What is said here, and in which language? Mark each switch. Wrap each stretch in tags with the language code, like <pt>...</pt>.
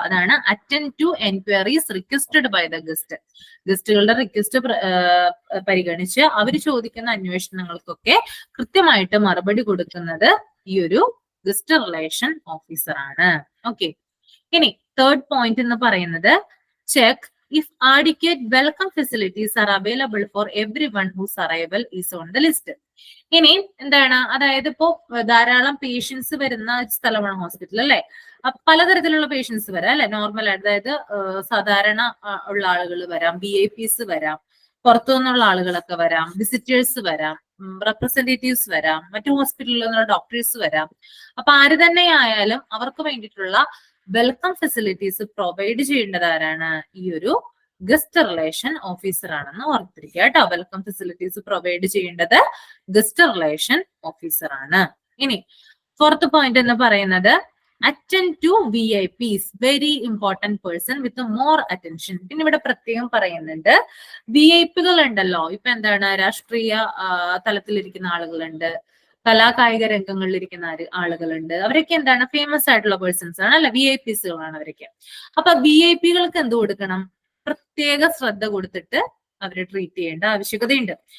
<en>അതാണ് attend to enquiries requested by the guest.</en> <ml>ഗസ്റ്റുകളുടെ request പരിഗണിച്ച് അവർ ചോദിക്കുന്ന അന്വേഷണങ്ങൾക്കൊക്കെ കൃത്യമായിട്ട് മറുപടി കൊടുക്കുന്നത് ഈ ഒരു ഗസ്റ്റ് റിലേഷൻ ഓഫീസർ ആണ്. ഓക്കെ, ഇനി തേർഡ് പോയിന്റ് എന്ന് പറയുന്നത് check</ml> <en>if adequate welcome facilities are available for everyone whose arrival is on the list.</en> <ml>ഇനി എന്താണ്, അതായത് ഇപ്പോ ധാരാളം പേഷ്യൻസ് വരുന്ന സ്ഥലമാണ് ഹോസ്പിറ്റൽ അല്ലെ. പലതരത്തിലുള്ള പേഷ്യൻസ് വരാം അല്ലെ, നോർമൽ ആയിട്ട്, അതായത് സാധാരണ ഉള്ള ആളുകൾ വരാം, VIPs വരാം, പുറത്തു നിന്നുള്ള ആളുകളൊക്കെ വരാം, വിസിറ്റേഴ്സ് വരാം, റെപ്രസെന്റേറ്റീവ്സ് വരാം, മറ്റു ഹോസ്പിറ്റലിൽ നിന്നുള്ള ഡോക്ടേഴ്സ് വരാം. അപ്പൊ ആര് തന്നെ ആയാലും അവർക്ക് വേണ്ടിയിട്ടുള്ള വെൽക്കം ഫെസിലിറ്റീസ് പ്രൊവൈഡ് ചെയ്യേണ്ടത് ആരാണ്? ഈ ഒരു ഗസ്റ്റ് റിലേഷൻ ഓഫീസർ ആണെന്ന് ഓർത്തിരിക്കുക കേട്ടോ. വെൽക്കം ഫെസിലിറ്റീസ് പ്രൊവൈഡ് ചെയ്യേണ്ടത് ഗസ്റ്റ് റിലേഷൻ ഓഫീസർ ആണ്. ഇനി ഫോർത്ത് പോയിന്റ് എന്ന് പറയുന്നത്</ml> <en>attend to VIPs, very important person with more attention.</en> <ml>പിന്നെ ഇവിടെ പ്രത്യേകം പറയുന്നുണ്ട്, VIP-കൾ ഉണ്ടല്ലോ, ഇപ്പൊ എന്താണ്, രാഷ്ട്രീയ തലത്തിലിരിക്കുന്ന ആളുകളുണ്ട്, കലാകായിക രംഗങ്ങളിൽ ഇരിക്കുന്ന ആളുകളുണ്ട്, അവരൊക്കെ എന്താണ്, ഫേമസ് ആയിട്ടുള്ള പേഴ്സൺസ് ആണ് അല്ലെ, VIPs-കളാണ് അവരൊക്കെ. അപ്പൊ VIP-കൾക്ക് എന്ത് കൊടുക്കണം? പ്രത്യേക ശ്രദ്ധ കൊടുത്തിട്ട് അവരെ ട്രീറ്റ് ചെയ്യേണ്ട ആവശ്യകതയുണ്ട്.</ml>